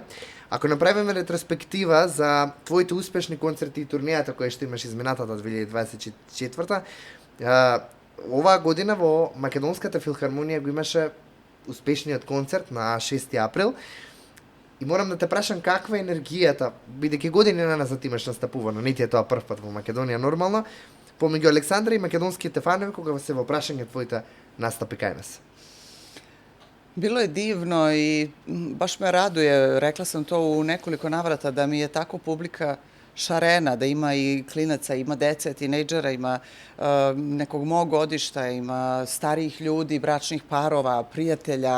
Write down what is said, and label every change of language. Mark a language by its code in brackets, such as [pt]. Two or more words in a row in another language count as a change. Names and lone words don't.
[mk] Ако направиме ретроспектива за твоите успешни концерти и турнијата кои што имаш изминатата 2024, оваа година во Македонската филхармонија го имаше успешниот концерт на 6 април. И морам да те прашам каква е енергијата, бидејќи години назад имаш настапувано, не ти е тоа прв пат во Македонија нормално, помеѓу Александра и македонските фанови кога се во прашање твоите настапи кај нас. [sr] Bilo je divno i baš me raduje, rekla sam to u nekoliko navrata, da mi je tako publika šarena, da ima i klinaca, ima dece, tinejdžera, ima nekog mog godišta, ima starijih ljudi, bračnih parova, prijatelja.